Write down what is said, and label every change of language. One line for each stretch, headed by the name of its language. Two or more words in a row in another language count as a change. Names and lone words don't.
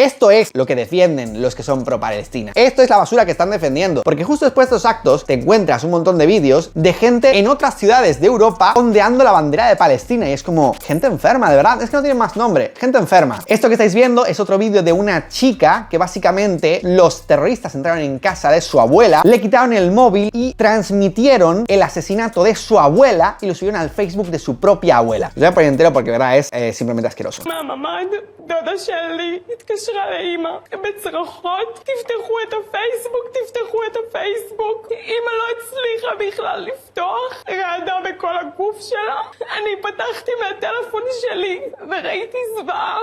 Spanish: Esto es lo que defienden los que son pro-Palestina. Esto es la basura que están defendiendo, porque justo después de estos actos te encuentras un montón de vídeos de gente en otras ciudades de Europa ondeando la bandera de Palestina, y es como, gente enferma, de verdad, es que no tiene más nombre, gente enferma. Esto que estáis viendo es otro vídeo de una chica que básicamente los terroristas entraron en casa de su abuela, le quitaron el móvil y transmitieron el asesinato de su abuela y lo subieron subieron al Facebook de su propia abuela. Os voy a poner entero porque, verdad, es simplemente asqueroso.
Hebrew: דודה שלי התקשרה לאמא בצרחות, תפתחו את הפייסבוק, תפתחו את הפייסבוק. אמא לא הצליחה בכלל לפתוח, רעדה בכל הגוף שלה. אני פתחתי מהטלפון שלי וראיתי זוועה.